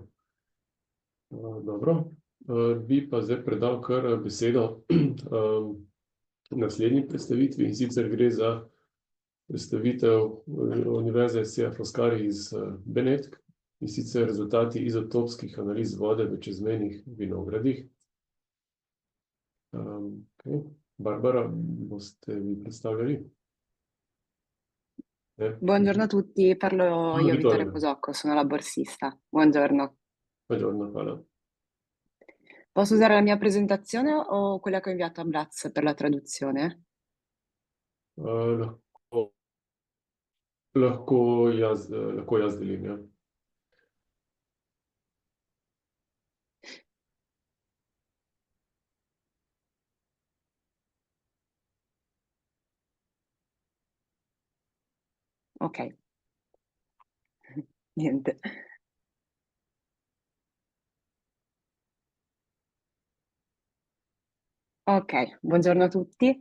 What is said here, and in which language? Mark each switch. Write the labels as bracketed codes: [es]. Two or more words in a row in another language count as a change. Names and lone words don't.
[sl] Dobro, bi pa zdaj predal kar besedo naslednji predstavitvi, in sicer gre za predstavitev Univerze Sir Foscari iz Benetk, in sicer rezultati izotopskih analiz vode v čezmejnih vinogradih. Barbara, boste vi predstavljali? [it] Buongiorno a tutti, parlo io, Vittoria Vittoria. Cosocco, sono la borsista. Buongiorno. Buongiorno, hvala. Posso usare la mia presentazione o quella che ho inviato a Braz per la traduzione? [sl] Lahko jaz delim, ja. Ok. [it] Niente. Ok, buongiorno a tutti.